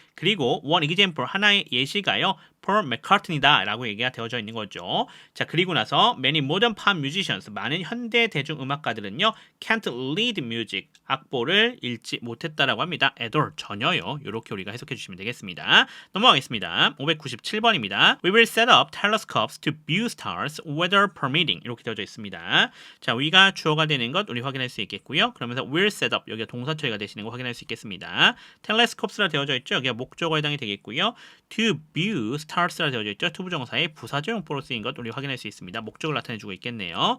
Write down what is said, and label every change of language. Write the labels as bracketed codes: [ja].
[ko] 그리고 [en] one example [ko] 하나의 예시가요. Paul McCartney다 라고 얘기가 되어져 있는 거죠. 자, 그리고 나서 [en] many modern pop musicians, [ko] 많은 현대 대중음악가들은요 [en] can't lead music, [ko] 악보를 읽지 못했다라고 합니다. [en] at all, [ko] 전혀요. 이렇게 우리가 해석해 주시면 되겠습니다. 넘어가겠습니다. 597번입니다. [en] We will set up telescopes to view stars, weather permitting. [ko] 이렇게 되어져 있습니다. 자, 위가 주어가 되는 것 우리 확인할 수 있겠고요. 그러면서 [en] will set up, [ko] 여기가 동사 처리가 되시는 거 확인할 수 있겠습니다. telescopes라 되어져 있죠. 여기가 목적어에 해당이 되겠고요. [en] to view stars [ko] 라 되어져 있죠. 투부정사의 부사적용법으로 쓰인 것 우리 확인할 수 있습니다. 목적을 나타내주고 있겠네요.